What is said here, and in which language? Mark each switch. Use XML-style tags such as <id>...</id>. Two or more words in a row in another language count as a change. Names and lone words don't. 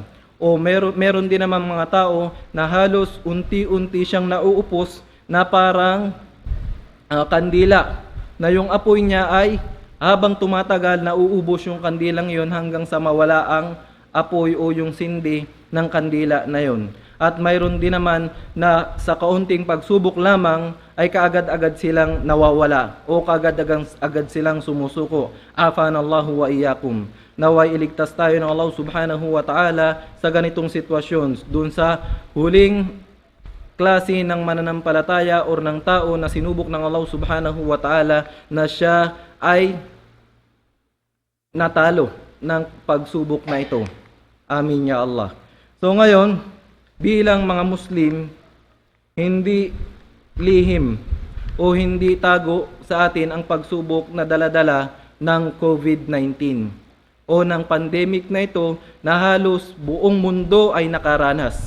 <tl>O meron din naman mga tao na halos unti-unti siyang nauupos na parang kandila, na yung apoy niya ay habang tumatagal nauubos yung kandilang yon hanggang sa mawala ang apoy o yung sindi ng kandila na yon. At mayroon din naman na sa kaunting pagsubok lamang ay kaagad-agad silang nawawala o kaagad-agad silang sumusuko.</tl> <ar>عافانا الله وإياكم.</ar> <tl>Naway iligtas tayo ng Allah</tl> <ar>سبحانه وتعالى</ar> <tl>sa ganitong sitwasyon, dun sa huling klase ng mananampalataya or ng tao na sinubok ng Allah</tl> <ar>سبحانه وتعالى</ar> <tl>na siya ay natalo ng pagsubok na ito.</tl> <ar>آمين يا الله.</ar> <tl>So ngayon, bilang mga Muslim, hindi lihim o hindi tago sa atin ang pagsubok na daladala ng COVID-19 o ng pandemic na ito na halos buong mundo ay nakaranas.</tl>